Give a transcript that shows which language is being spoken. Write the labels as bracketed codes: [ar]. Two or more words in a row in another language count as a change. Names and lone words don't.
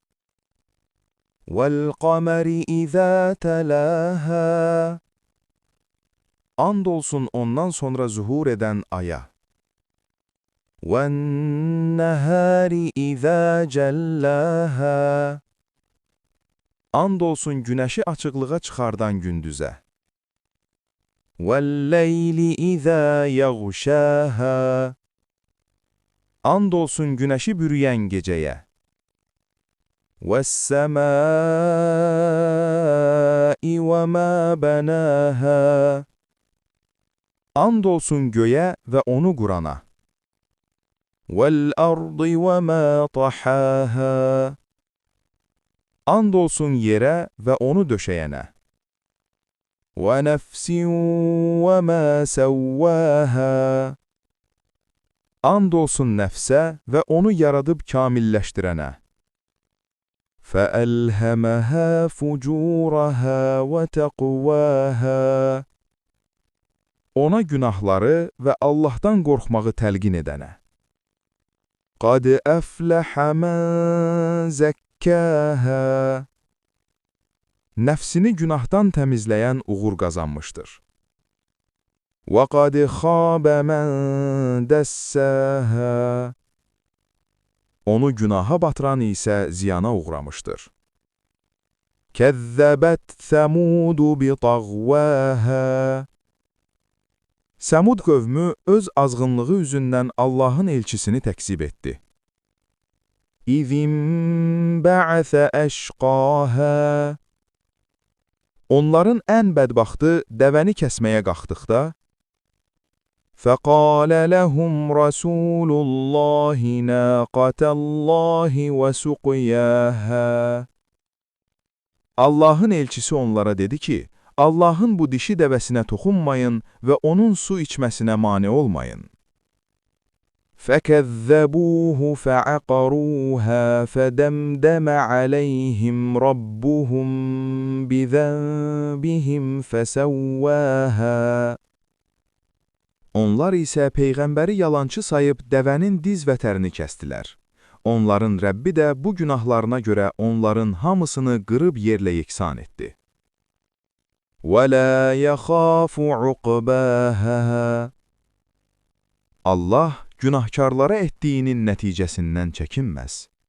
[ar] والقمر إذا تلاها. [az] And olsun ondan sonra zuhur eden aya. [ar] والنهار إذا جلاها. [az] And olsun güneşi açıqlığa çıxardan gündüzə. [ar] والليل إذا يغشاها. [az] And olsun güneşi bürüyən gecəyə. [ar] والسماء وما بناها. [az] And olsun göyə və onu qurana. [ar] والأرض وما طحاها. [az] And olsun yerə və onu döşəyənə. [ar] وَنَفْسٍ وَمَا سَوَّاهَا. [az] And olsun nəfsə və onu yaradıb kamilləşdirənə. [ar] فَأَلْهَمَهَا فُجُورَهَا وَتَقْوَاهَا. [az] Ona günahları və Allahdan qorxmağı təlqin edənə. [ar] قَدْ أَفْلَحَ مَنْ زَكَّاهَا. [az] Nəfsini günahdan təmizləyən uğur qazanmışdır. [ar] وَقَدْ خَابَ مَنْ دَسَّاهَا. [az] Onu günaha batıran isə ziyana uğramışdır. [ar] كَذَّبَتْ ثَمُودُ بِطَغْوَاهَا. [az] Səmud qövmü öz azğınlığı üzündən Allahın elçisini təkzib etdi. [ar] إِذِ انبَعَثَ أَشْقَاهَا. [az] Onların ən bədbaxtı dəvəni kəsməyə qalxdıqda, [ar] فَقَالَ لَهُمْ رَسُولُ اللَّهِ نَاقَةَ اللَّهِ وَسُقْيَاهَا. [az] Allahın elçisi onlara dedi ki, Allahın bu dişi dəvəsinə toxunmayın və onun su içməsinə mane olmayın. [ar] فَكَذَّبُوهُ فَعَقَرُوهَا فَدَمْدَمَ عَلَيْهِمْ رَبُّهُمْ بِذَنبِهِمْ فَسَوَّاهَا. [az] Onlar isə Peyğəmbəri yalançı sayıb dəvənin diz vətərini kəstilər. Onların Rəbbi də bu günahlarına görə onların hamısını qırıb yerlə yeksan etdi. [ar] وَلَا يَخَافُ عُقْبَاهَا. [az] Allah günahkarlara etdiyinin nəticəsindən çəkinməz.